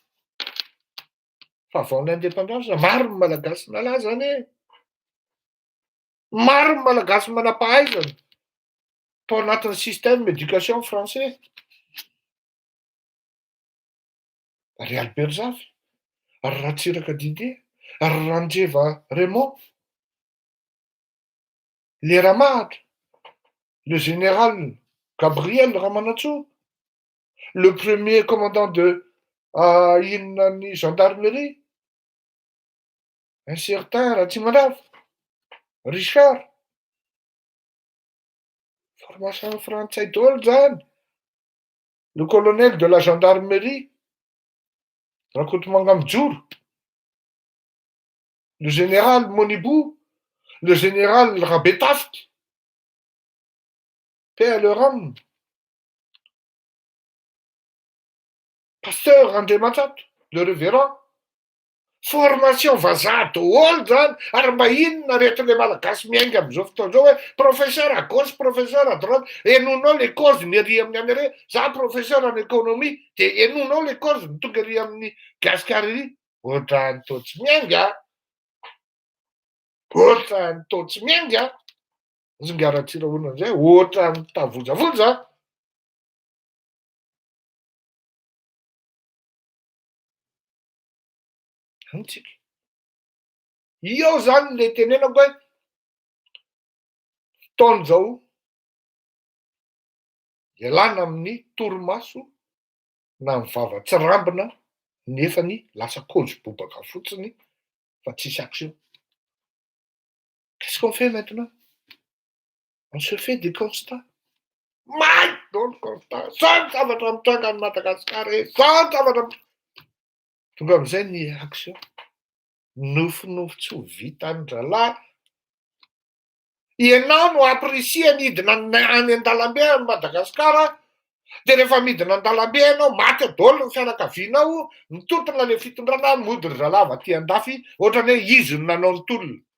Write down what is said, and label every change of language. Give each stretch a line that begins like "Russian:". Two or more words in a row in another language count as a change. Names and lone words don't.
Malagasy: Fa vao l'indépendance, maro ny malagasy nalaza zany e. Maro ny malagasy manam-pahaizana tao anatin'ny
French: système éducation français. Ry Albert Zafy, ry Ratsiraka Didier, ry Randreva Raymond, les Ramahatra, le général Gabriel Ramanatsoa, le premier commandant de
Malagasy: inona ny
French: gendarmerie, un certain Ratsimandrava, Richard.
Malagasy: Formation frantsay daholo zany.
French: Le colonel de la gendarmerie, Rakotomanga Mijoro, le général Monibou, le général Rabetafty, paix à leur âme, pasteur André Matsat, le révérend.
Malagasy: Formation vazaha daholo zany, ary mba inona rehetra le malagasy miainga amin'izao fotoana izao hoe
French: professeur à gauche, professeur à droite,
Malagasy: enonao
French: les causes
Malagasy: ny ery amin'ny any re, za
French: professeur en économie,
Malagasy: dia enonao
French: les causes
Malagasy: ny tonga ery amin'ny gasikara ery. Ohatrany toa tsy miainga. Ohatrany toa tsy miainga. Zingaratsira hoana amin'izay, ohatrany tavonjavoja. Antsika. Io zany le tenenako hoe fotoana izao ialana amin'ny torimaso na ny vava tsy rambina nefany lasa kôzy bobaka fotsiny fa tsisy action.
French: Qu'est-ce qu'on fait maintenant? On se fait des constats. Maï!
Malagasy: Daholo constat. Sao ny zavatra mitranga ny Madagasikara e? Sao ny zavatra tonga amin'izay ny action. Nofinofy tsy ho vita ny ralahy. Ianao no apprécie ny hidina any an-dalambe any Madagasikara, dia rehefa midina an-dalambe ianao maty daholo ny fianakavianao, mitotona le fitondrana, mody ry zalava aty andafy, ohatrany hoe izy no nanao ny tolona.